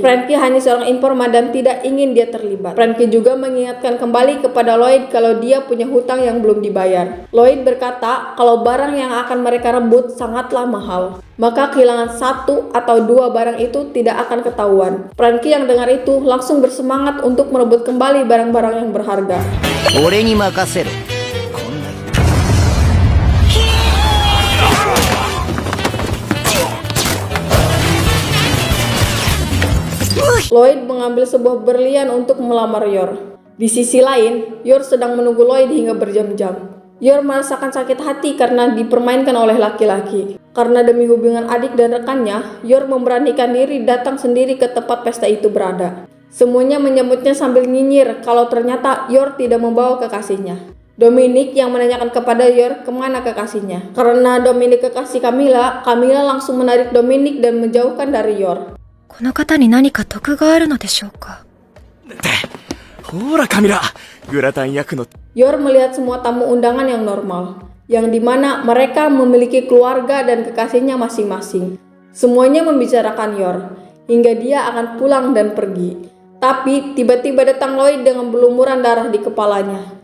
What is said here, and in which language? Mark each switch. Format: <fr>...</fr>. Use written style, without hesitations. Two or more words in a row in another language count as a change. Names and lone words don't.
<id>Franky hanya seorang informan dan tidak ingin dia terlibat. Franky juga mengingatkan kembali kepada Lloyd kalau dia punya hutang yang belum dibayar. Lloyd berkata kalau barang yang akan mereka rebut sangatlah mahal. Maka kehilangan satu atau dua barang itu tidak akan ketahuan. Franky yang dengar itu langsung bersemangat untuk merebut kembali barang-barang yang berharga.</id> <ja>俺に任せろ。</ja> <id>Lloyd mengambil sebuah berlian untuk melamar Yor. Di sisi lain, Yor sedang menunggu Lloyd hingga berjam-jam. Yor merasakan sakit hati karena dipermainkan oleh laki-laki. Karena demi hubungan adik dan rekannya, Yor memberanikan diri datang sendiri ke tempat pesta itu berada. Semuanya menyambutnya sambil nyinyir kalau ternyata Yor tidak membawa kekasihnya. Dominic yang menanyakan kepada Yor kemana kekasihnya. Karena Dominic kekasih Camilla, Camilla langsung menarik Dominic dan menjauhkan dari Yor.</id> <ja>この方に何か得があるのでしょうか。ほらカミラ、グラタン焼くの。</ja> <id>Yor melihat semua tamu undangan yang normal, yang dimana mereka memiliki keluarga dan kekasihnya masing-masing. Semuanya membicarakan Yor, hingga dia akan pulang dan pergi. Tapi tiba-tiba datang Lloyd dengan berlumuran darah di kepalanya.</id>